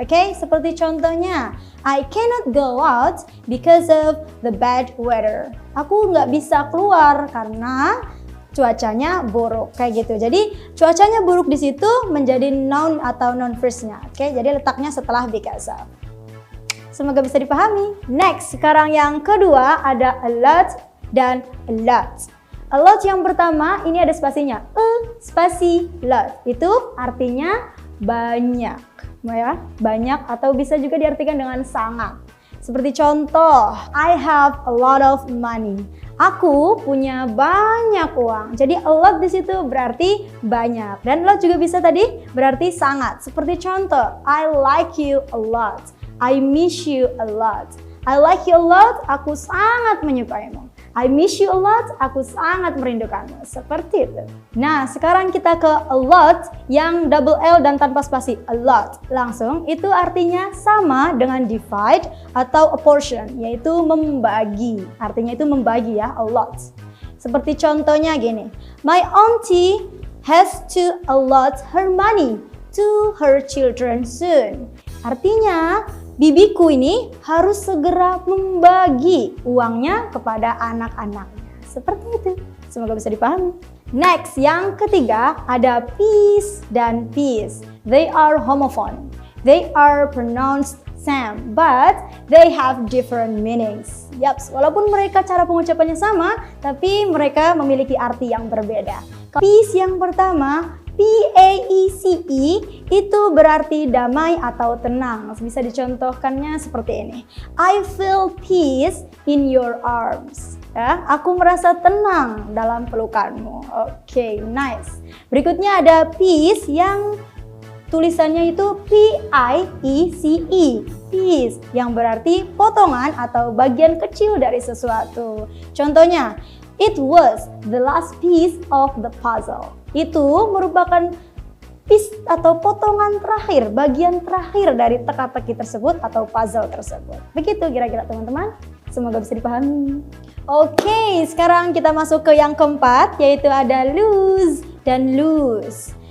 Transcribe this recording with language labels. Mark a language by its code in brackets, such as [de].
[en] Oke, [id] seperti contohnya, [en] I cannot go out because of the bad weather. [id] Aku nggak bisa keluar karena cuacanya buruk, kayak gitu. Jadi cuacanya buruk di situ menjadi noun atau noun phrase-nya. Oke, jadi letaknya setelah because of. Semoga bisa dipahami. Next, sekarang yang kedua ada a lot dan a lot. A lot yang pertama ini ada spasinya, spasi lot. Itu artinya banyak, ya, banyak atau bisa juga diartikan dengan sangat. [en] Seperti contoh, I have a lot of money. [id] Aku punya banyak uang. Jadi a lot di situ berarti banyak, dan lot juga bisa tadi berarti sangat. [en] Seperti contoh, I like you a lot. I miss you a lot. I like you a lot. [id] Aku sangat menyukaimu. [en] I miss you a lot, [id] aku sangat merindukanmu. Seperti itu. Nah, sekarang kita ke a lot yang double L dan tanpa spasi. A lot. Langsung, itu artinya sama dengan divide atau a portion, yaitu membagi. Artinya itu membagi ya, a lot. Seperti contohnya gini. [en] My auntie has to allot her money to her children soon. [id] Artinya, bibiku ini harus segera membagi uangnya kepada anak-anaknya. Seperti itu. Semoga bisa dipahami. Next, yang ketiga ada peace dan peace. [en] They are homophone. They are pronounced same, but they have different meanings. [id] Yaps, walaupun mereka cara pengucapannya sama, tapi mereka memiliki arti yang berbeda. Peace yang pertama, P-A-E-C-E, itu berarti damai atau tenang. Bisa dicontohkannya seperti ini. [en] I feel peace in your arms. [id] Ya, aku merasa tenang dalam pelukanmu. Oke, nice. Berikutnya ada peace yang tulisannya itu P-I-E-C-E. Piece, yang berarti potongan atau bagian kecil dari sesuatu. [en] Contohnya, it was the last piece of the puzzle. [id] Itu merupakan piece atau potongan terakhir, bagian terakhir dari teka-teki tersebut atau puzzle tersebut. Begitu kira-kira teman-teman. Semoga bisa dipahami. Oke, sekarang kita masuk ke yang keempat, yaitu ada lose dan lose.